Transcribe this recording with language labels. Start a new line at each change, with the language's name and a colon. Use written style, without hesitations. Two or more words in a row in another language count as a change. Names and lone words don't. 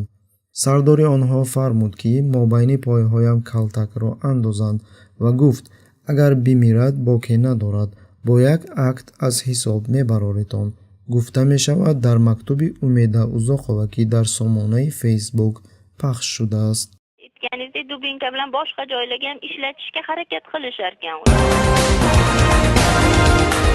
Tajik: сардори онҳо фармуд, ки мобайни пойҳоям калтакро андозанд ва гуфт, агар бимирад боке надорад, бо як акт аз ҳисоб мебароретон. гуфта мешавад дар мактуби Умеда Узоқова, ки дар сомонаи Facebook пахш шудааст.
Uzbek: aytganingdek dubinka bilan boshqa joylarga ham ishlatishga harakat qilisharkan.